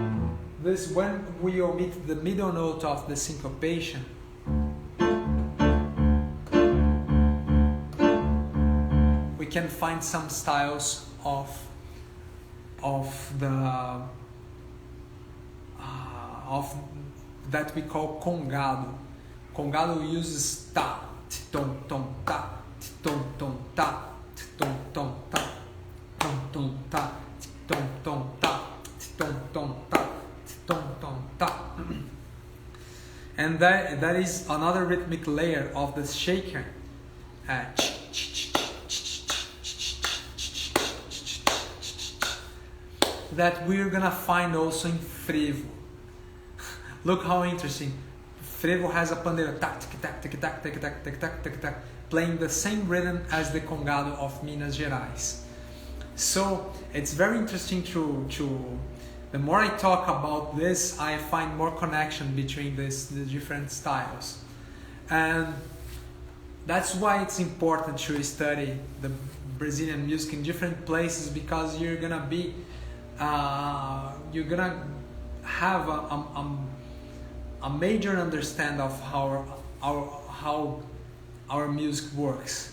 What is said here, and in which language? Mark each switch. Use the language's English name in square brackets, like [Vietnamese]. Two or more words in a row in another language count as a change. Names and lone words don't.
[English] This, when we omit the middle note of the syncopation, can find some styles of the of that we call congado. Congado uses ta, tom tom ta, tom tom ta, tom tom ta, tom tom ta, tom tom ta, tom tom ta, tom tom ta. And that is another rhythmic layer of the shaker. That we're gonna find also in frevo. Look how interesting. Frevo has a pandeiro tac tac tac tac tac tac tac tac tac tac, playing the same rhythm as the congado of Minas Gerais. So it's very interesting to the more I talk about this, I find more connection between the different styles. And that's why it's important to study the Brazilian music in different places, because you're gonna be you're gonna have a major understanding of how our music works.